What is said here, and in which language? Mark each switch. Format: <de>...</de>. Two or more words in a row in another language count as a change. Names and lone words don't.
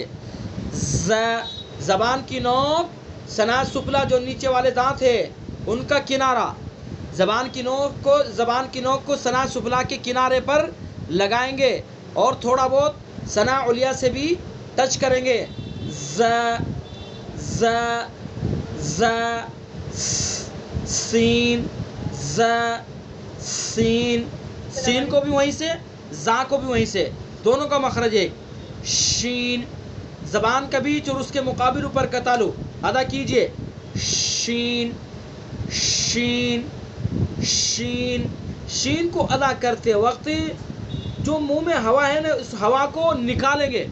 <ur>ز زبان کی نوک</ur> <ar>ثنا سفلا</ar> <ur>جو نیچے والے دانت ہے ان کا کنارہ، زبان کی نوک کو</ur> <ar>ثنا سفلا</ar> <ur>کے کنارے پر لگائیں گے اور تھوڑا بہت</ur> <ar>ثنا علیہ</ar> <ur>سے بھی ٹچ کریں گے. ز ز ز سین ز سین. سین کو بھی وہیں سے، زا کو بھی وہیں سے، دونوں کا مخرج ایک. شین زبان کا بیچ اور اس کے مقابل اوپر کا تالو، ادا کیجئے. شین شین شین. شین کو ادا کرتے وقت جو منہ میں ہوا ہے نا، اس ہوا کو نکالیں گے.</ur>